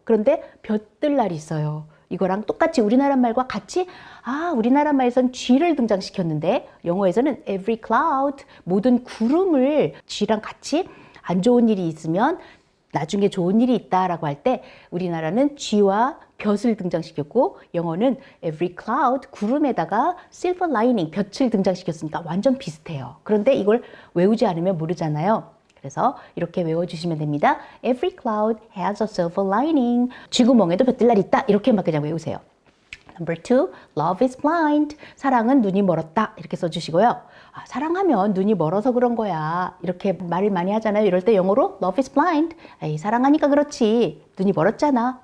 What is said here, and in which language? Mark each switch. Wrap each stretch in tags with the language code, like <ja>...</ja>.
<ko>그런데 볕들 날 있어요. 이거랑 똑같이 우리나라 말과 같이 우리나라 말에선 쥐를 등장시켰는데 영어에서는</ko> <en>every cloud,</en> <ko>모든 구름을 쥐랑 같이 안 좋은 일이 있으면 나중에 좋은 일이 있다라고 할 때 우리나라는 쥐와 볕을 등장시켰고 영어는 every cloud, 구름에다가</ko> <en>silver lining,</en> <ko>볕을 등장시켰으니까 완전 비슷해요. 그런데 이걸 외우지 않으면 모르잖아요. 그래서 이렇게 외워주시면 됩니다.</ko> <en>Every cloud has a silver lining.</en> <ko>쥐구멍에도 볕들 날 있다. 이렇게만 그냥 외우세요.</ko> <en>Number 2, love is blind.</en> <ko>사랑은 눈이 멀었다. 이렇게 써주시고요. 사랑하면 눈이 멀어서 그런 거야. 이렇게 말을 많이 하잖아요. 이럴 때 영어로</ko> <en>love is blind.</en> <ko>에이, 사랑하니까 그렇지. 눈이 멀었잖아.</ko>